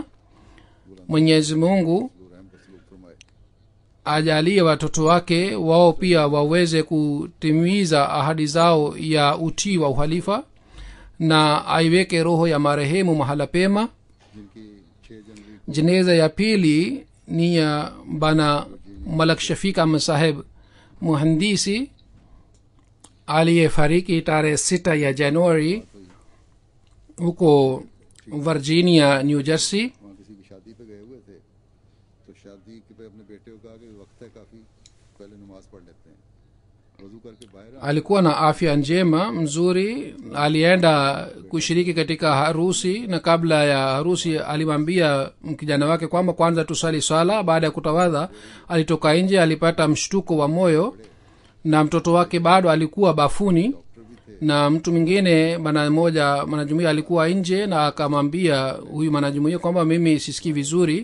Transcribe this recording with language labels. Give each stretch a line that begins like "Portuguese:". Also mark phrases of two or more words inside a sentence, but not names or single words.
Swahili: Mwenyezi Mungu ajalie watoto wake wao pia waweze kutimiza ahadi zao ya utii wa uhalifa, na aiweke roho ya marehemu mahala pema. jeneza ya pili ni ya bana Malak Shafiq Ahmad saheb muhandisi aliyefariki tarehe 6 ya Januari huko virginia new jersey.
Urdu: وہاں کسی کی شادی پہ گئے ہوئے تھے، تو شادی پہ اپنے بیٹے کو کہا کہ وقت ہے کافی، پہلے نماز پڑھ لیتے ہیں، وضو کر کے باہر
Swahili: alikuwa na afya njema mzuri. Alienda kushiriki katika harusi, na kabla ya harusi alimwambia kijana wake kwamba kwanza tusali swala. Baada ya kutawadha alitoka nje, alipata mshtuko wa moyo, na mtoto wake bado alikuwa bafuni, na mtu mwingine mwanajumuia alikuwa nje, na akamwambia huyu mwanajumuia kwamba mimi sisikii vizuri.